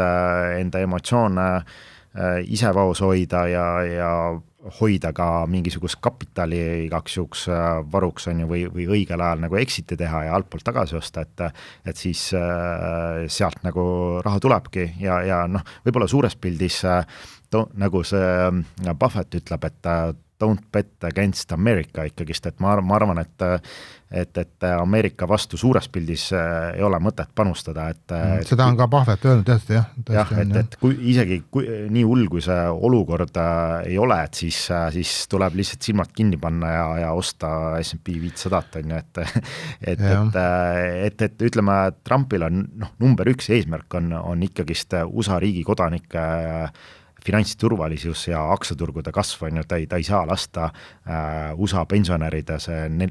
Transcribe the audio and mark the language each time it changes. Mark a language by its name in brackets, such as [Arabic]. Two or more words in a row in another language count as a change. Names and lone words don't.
[Estonian] enda emotsioone ise vaos hoida ja hoida ka mingisugust kapitali igaks juhuks varuks, on ju, või õigel ajal nagu exit'i teha ja altpoolt tagasi osta, et siis sealt nagu raha tulebki ja võib-olla suures pildis nagu see Buffett ütleb, et [English] don't bet against America [Estonian] ikkagist, et ma arvan, et Ameerika vastu suures pildis ei ole mõtet panustada. Seda on ka Buffett öelnud, tõesti, jah. Jah, et isegi nii hull, kui see olukord ei ole, et siis tuleb lihtsalt silmad kinni panna ja osta S&P 500, on ju, et ütleme, Trumpil on number 1 eesmärk on ikkagist USA riigi kodanike finantsturvalisus ja aktsiaturgude kasv, on ju, ta ei saa lasta USA pensionäride see